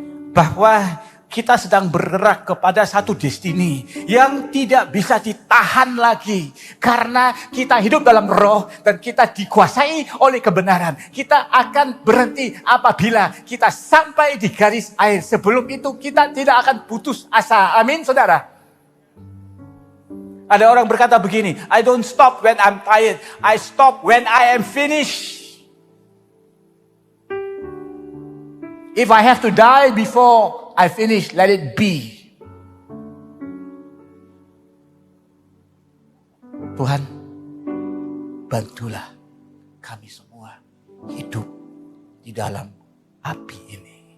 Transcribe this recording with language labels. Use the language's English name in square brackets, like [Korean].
[Indonesian] Bahwa kita sedang bergerak kepada satu destiny yang tidak bisa ditahan lagi. Karena kita hidup dalam roh dan kita dikuasai oleh kebenaran. Kita akan berhenti apabila kita sampai di garis akhir. Sebelum itu kita tidak akan putus asa. Amin, saudara. Ada orang berkata begini, [English] I don't stop when I'm tired. I stop when I am finished. If I have to die before I finish, let it be. [Indonesian] Tuhan, bantulah kami semua hidup di dalam api ini.